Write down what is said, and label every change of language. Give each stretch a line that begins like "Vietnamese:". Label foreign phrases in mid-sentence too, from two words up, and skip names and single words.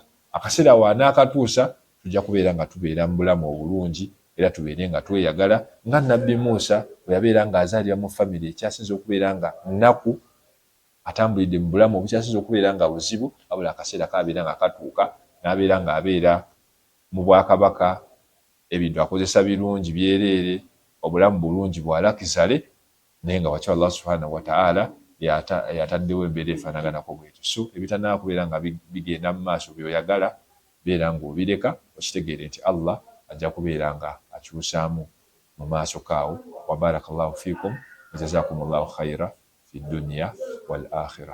Ganda: Akaseera wanaakatuusa tujja kubeera nga tubeera mu bulamu obulungi, era tubeere nga tweyagala nga Nabbi Musa bwe yabeera ng'azaalira mu family ekyasinza okubeera nga nnaku, atambulidde mu bulamu obukyasinza okubeera nga buzibu, wabula akaseera kabeera nga katuuka n'abeera ng'abeera mu bwakabaka, ebintu akozesa birungi byereere, obulamu bulungi bwalakizale, naye nga wakyo Allah
Arabic: سبحانه وتعالى
Ganda: yataddewo embeera efaanaganako bwetyo. So ebitannaba kubeera nga bigenda mu maaso by'oyagala, beera ng'obireka, okitegeere nti Allah ajja kubeera nga akyusaamu mu maaso kaawo.
Arabic: و بارك الله فيكم و جزاكم الله خيرا في الدنيا والآخرة.